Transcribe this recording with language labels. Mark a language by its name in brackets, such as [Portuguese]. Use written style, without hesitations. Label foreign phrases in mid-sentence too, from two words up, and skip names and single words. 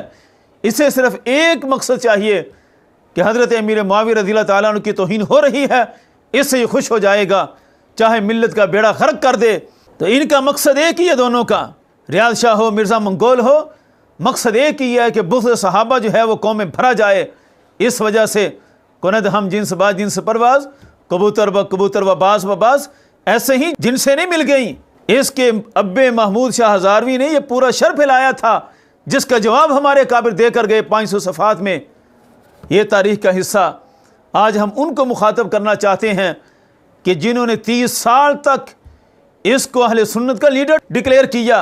[Urdu] اسے صرف ایک مقصد چاہیے کہ حضرت امیر معاویہ رضی اللہ تعالیٰ عنہ کی توہین ہو رہی ہے، اس سے یہ خوش ہو جائے گا، چاہے ملت کا بیڑا غرق کر دے. تو ان کا مقصد ایک ہی ہے دونوں کا، ریاض شاہ ہو مرزا منگول ہو، مقصد ایک ہی ہے کہ بغض صحابہ جو ہے وہ قوم میں بھرا جائے. [Persian] اس وجہ سے کند ہم جنس با جنس پرواز، کبوتر با کبوتر و باز و باز، [Urdu] ایسے ہی جن سے نہیں مل گئیں. اس کے اب محمود شاہ ہزاروی نے یہ پورا شر پھیلایا تھا، جس کا جواب ہمارے کابر دے کر گئے 500 صفحات میں. یہ تاریخ کا حصہ آج ہم ان کو مخاطب کرنا چاہتے ہیں کہ جنہوں نے 30 سال تک اس کو اہل سنت کا لیڈر ڈکلیئر کیا.